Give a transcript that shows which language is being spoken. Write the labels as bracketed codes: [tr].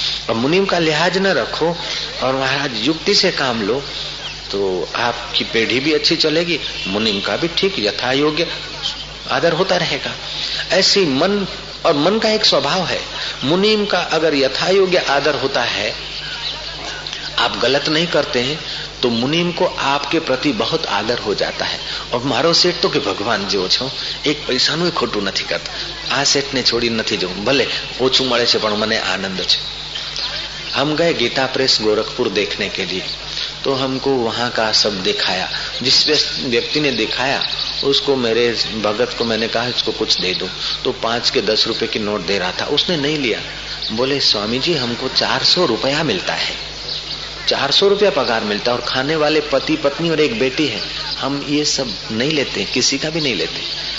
[hi] और मुनीम का लिहाज न रखो और महाराज युक्ति से काम लो तो आपकी पीढ़ी भी अच्छी चलेगी, मुनीम का भी ठीक यथा योग्य आदर होता रहेगा। ऐसी मन, और मन का एक स्वभाव है, मुनीम का अगर यथा योग्य आदर होता है, आप गलत नहीं करते हैं तो मुनीम को आपके प्रति बहुत आदर हो जाता है। [gu] और मारो सेठ तो कि भगवान जेવો છો, एक પૈસાનું ખોટું નથી કરતા, આ સેઠને છોડી નથી જવું, भले ઓછું મળે છે પણ મને આનંદ છે। [hi] हम गए गीता प्रेस गोरखपुर देखने के लिए, तो हमको वहां का सब दिखाया। जिस व्यक्ति ने दिखाया उसको, मेरे भगत को मैंने कहा इसको कुछ दे दो, तो 5 के 10 रुपए की नोट दे रहा था, उसने नहीं लिया। बोले स्वामी जी हमको 400 रुपया मिलता है, 400 रुपया पगार मिलता है और खाने वाले पति पत्नी और एक बेटी है, हम ये सब नहीं लेते, किसी का भी नहीं लेते।